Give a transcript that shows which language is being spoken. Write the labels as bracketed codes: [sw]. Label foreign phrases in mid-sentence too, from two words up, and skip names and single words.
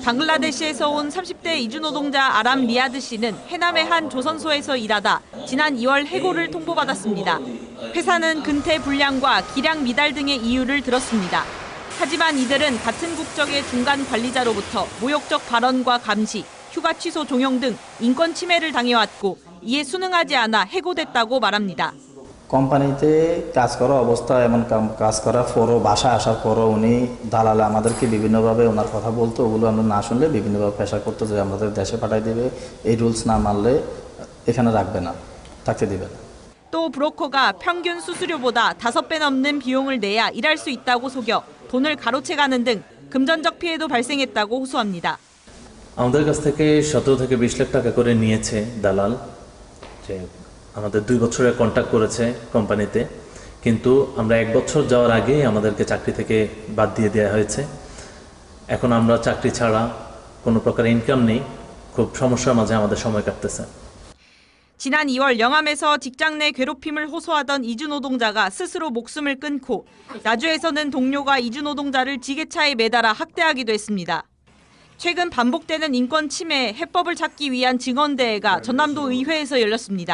[ko] 방글라데시에서 온 30대 이주노동자 아람 리아드 씨는 해남의 한 조선소에서 일하다 지난 2월 해고를 통보받았습니다. 회사는 근태 불량과 기량 미달 등의 이유를 들었습니다. 하지만 이들은 같은 국적의 중간 관리자로부터 모욕적 발언과 감시, 휴가 취소 종용 등 인권 침해를 당해왔고 이에 순응하지 않아 해고됐다고 말합니다. [bn] কোম্পানিতে কাজ করা অবস্থায় এমন কাজ করার পরও বাসায় আসার পরও উনি দালালে আমাদেরকে বিভিন্নভাবে ওনার কথা বলতো, ওগুলো আমরা না শুনলে বিভিন্নভাবে প্রেশার করতো যে আমাদের দেশে পাঠাই দেবে, এই রুলস না মানলে এখানে রাখবে না, থাকতে দিবে না। [ko] 또 브로커가 평균 수수료보다 5배 넘는 비용을 내야 일할 수 있다고 속여 돈을 가로채가는 등 금전적 피해도 발생했다고 호소합니다. [bn] আমাদের কাছ থেকে 17 থেকে 20 লাখ টাকা করে নিয়েছে দালাল। যে আমাদের 2 বছরের কন্ট্রাক্ট করেছে কোম্পানিতে, কিন্তু আমরা 1 বছর যাওয়ার আগে আমাদেরকে চাকরি থেকে বাদ দিয়ে দেওয়া হয়েছে। এখন আমরা চাকরি ছাড়া কোনো প্রকার ইনকাম নেই, খুব সমস্যার মাঝে আমাদের সময় কাটতেছে। [ko] 지난 2월 영암에서 직장 내 괴롭힘을 호소하던 이주 노동자가 스스로 목숨을 끊고 나주에서는 동료가 이주 노동자를 지게차에 매달아 학대하기도 했습니다. 최근 반복되는 인권 침해 해법을 찾기 위한 증언대회가 전남도 의회에서 열렸습니다.